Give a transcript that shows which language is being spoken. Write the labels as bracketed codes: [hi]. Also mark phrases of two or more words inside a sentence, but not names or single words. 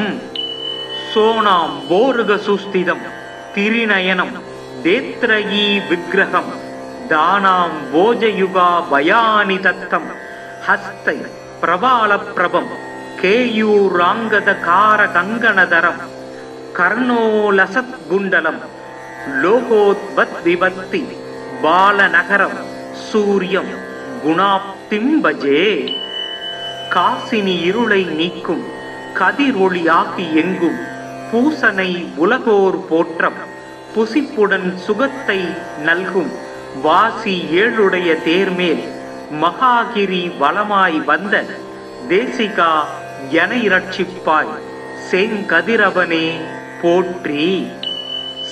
[sa] सोनां भोर्गसुस्थितं तिरिनयनं नेत्रयी विग्रहं दानां भोजयुगा भयानि तत्तं हस्तै प्रबालप्रभं केयूराङ्गदकारकङ्कणधरं कर्णोलसत्कुण्डलं लोकोद्भद्विभक्ति बालनगरं सूर्यं गुणाप्तिं भजे। [ta] காசினி இருளை நீக்கும் கதிரொளியாகி எங்கும் பூசனை உலகோர் போற்றம் புசிப்புடன் சுகத்தை நல்கும் வாசி ஏழுடைய தேர்மேல் மகாகிரி வளமாய் வந்த தேசிகா எனை இரட்சிப்பாய் செங்கதிரவனே போற்றி.